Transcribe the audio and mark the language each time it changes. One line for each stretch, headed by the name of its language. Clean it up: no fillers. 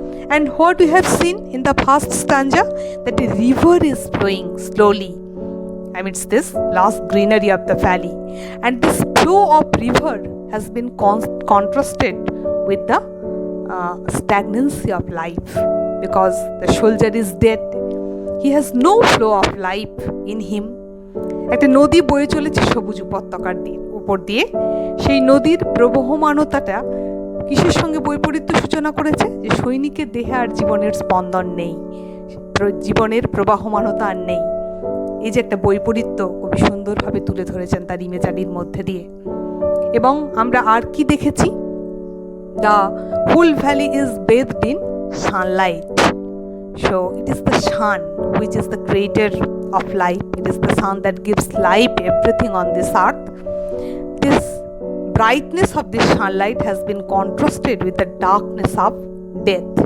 English: And what we have seen in the first stanza, that a river is flowing slowly amidst this lush greenery of the valley, and this flow of river has been contrasted with the stagnancy of life, because the soldier is dead. He has no flow of life in him.
Bangla: একটা নদী বয়ে চলেছে সবুজ উপত্যকার উপর দিয়ে, সেই নদীর প্রবহমানতাটা কিসের সঙ্গে বৈপরীত্য সূচনা করেছে, যে সৈনিকের দেহে আর জীবনের স্পন্দন নেই, জীবনের প্রবাহমানতা আর নেই। এই যে একটা বৈপরীত্য কবি সুন্দরভাবে তুলে ধরেছেন তার ইমেজারির মধ্যে দিয়ে। এবং আমরা আর কি দেখেছি,
English: the whole valley is bathed in sunlight. So it is the sun which is the creator of life. It is the sun that gives life everything on this earth. This brightness of this sunlight has been contrasted with the darkness of death.